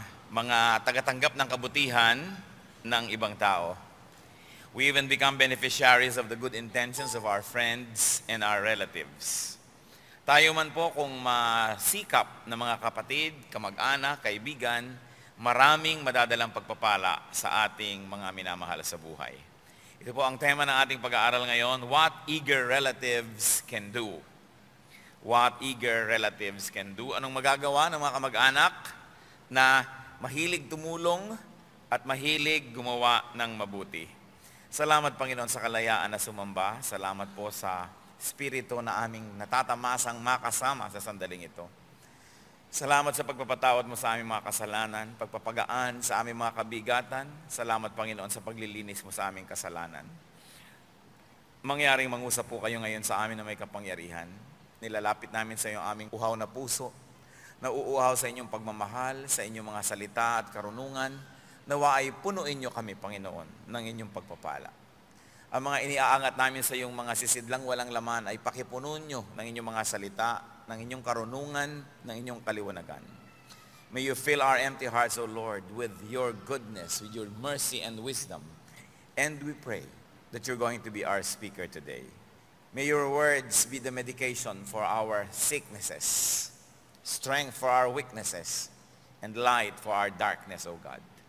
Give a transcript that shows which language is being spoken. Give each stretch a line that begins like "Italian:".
Filipino: Mga tagatanggap ng kabutihan ng ibang tao.
English: We even become beneficiaries of the good intentions of our friends and our relatives.
Filipino: Tayo man po kung masikap na mga kapatid, kamag-anak, kaibigan, maraming madadalang pagpapala sa ating mga minamahal sa buhay. Ito po ang tema ng ating pag-aaral ngayon,
English: What Eager Relatives Can Do. What eager relatives can do.
Filipino: Anong magagawa ng mga kamag-anak na mahilig tumulong at mahilig gumawa ng mabuti. Salamat Panginoon sa kalayaan na sumamba. Salamat po sa Espiritu na aming natatamasang makasama sa sandaling ito. Salamat sa pagpapatawad mo sa aming mga kasalanan, pagpapagaan sa aming mga kabigatan. Salamat Panginoon sa paglilinis mo sa aming kasalanan. Mangyaring mangusap po kayo ngayon sa amin na may kapangyarihan. Nilalapit namin sa iyo aming uhaw na puso, nauuhaw sa inyong pagmamahal, sa inyong mga salita at karunungan, nawa ay punuin niyo kami, Panginoon, ng inyong pagpapala. Ang mga iniaangat namin sa iyong mga sisidlang walang laman ay pakipuno niyo ng inyong mga salita, ng inyong karunungan, ng inyong kaliwanagan.
English: May you fill our empty hearts, O Lord, with your goodness, with your mercy and wisdom. And we pray that you're going to be our speaker today. May your words be the medication for our sicknesses, strength for our weaknesses, and light for our darkness, O God.